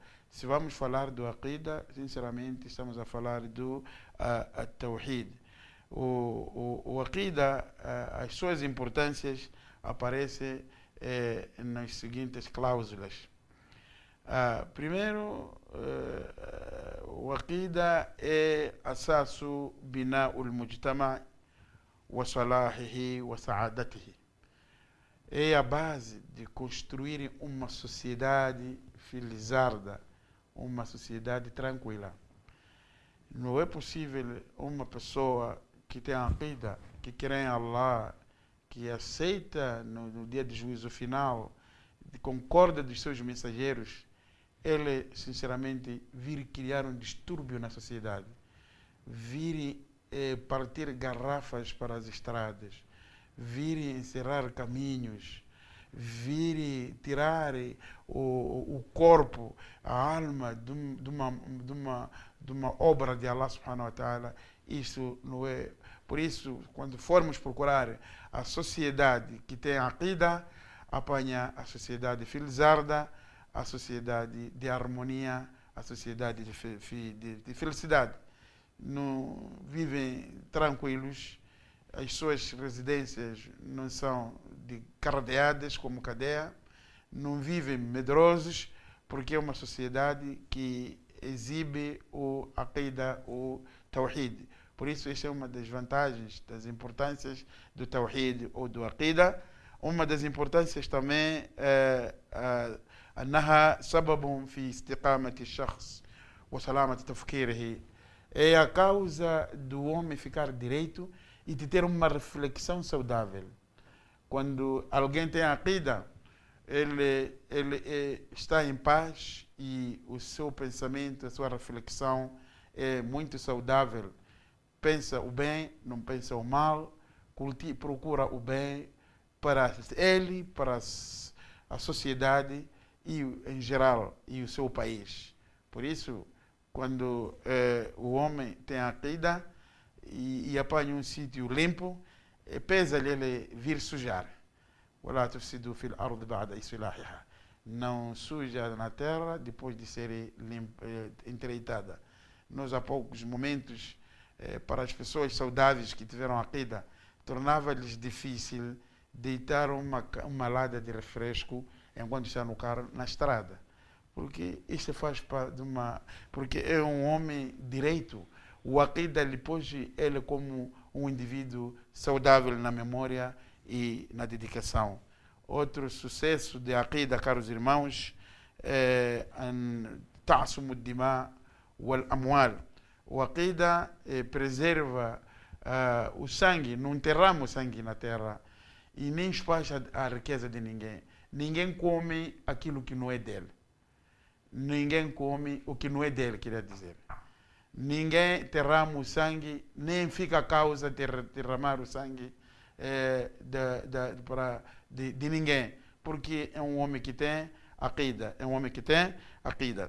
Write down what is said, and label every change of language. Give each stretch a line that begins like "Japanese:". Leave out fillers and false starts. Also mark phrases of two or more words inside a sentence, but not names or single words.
Portuguese: Se vamos falar do Aqida, sinceramente estamos a falar do Tawhid. O Aqida, as suas importâncias aparecem nas seguintes cláusulas. Primeiro, o Aqida é
Arabic: أساس بناء المجتمع وصلاحه وسعادته.
Portuguese: É a base de construir uma sociedade felizarda, uma sociedade tranquila. Não é possível uma pessoa que tem a Aqida, que crê em Allah, que aceita no dia de juízo final, concorda dos seus mensageiros, ele, sinceramente, vir criar um distúrbio na sociedade, vir partir garrafas para as estradas, vir encerrar caminhos, vir tirar o corpo, a alma de uma obra de Allah
Arabic: سبحانه وتعالى.
Portuguese: Isso não é. Por isso, quando formos procurar a sociedade que tem Aqida, apanha a sociedade felizarda, a sociedade de harmonia, a sociedade de felicidade. Não vivem tranquilos, as suas residências não são cardeadas como cadeia, não vivem medrosos, porque é uma sociedade que exibe o Aqidah, o Tawhid. Por isso, esta é uma das vantagens, das importâncias do Tawhid ou do Aqidah. Uma das importâncias também é
Arabic: أنها سبب في استقامة الشخص وسلامة تفكيره.
Portuguese: É a causa do homem ficar direito e de ter uma reflexão saudável. Quando alguém tem Aqidah, ele está em paz e o seu pensamento, a sua reflexão é muito saudável. Pensa o bem, não pensa o mal, procura o bem para ele, para a sociedade e em geral e o seu país. Por isso, quando o homem tem Aqidah e apanha um sítio limpo, pesa-lhe ele vir sujar.
Arabic: ولا تفسدوا في الأرض بعد إصلاحها.
Portuguese: Não suja na terra depois de ser endireitada. Nós há poucos momentos, para as pessoas saudáveis que tiveram Aqidah, tornava-lhes difícil deitar uma lata de refresco enquanto está no carro, na estrada. Porque isto faz parte de porque é um homem direito. O Aqidah lhe pôs ele como um indivíduo saudável na memória e na dedicação. Outro sucesso de Aqidah, caros irmãos, é
Arabic: عصمة الدماء والأموال.
Portuguese: O Aqidah preserva o sangue, não enterramos sangue na terra e nem espalha a riqueza de ninguém. Ninguém come aquilo que não é dele. Ninguém come o que não é dele, queria dizer. Ninguém derrama o sangue, nem fica a causa de derramar o sangue de ninguém, porque é um homem que tem Aqidah, é um homem que tem Aqidah.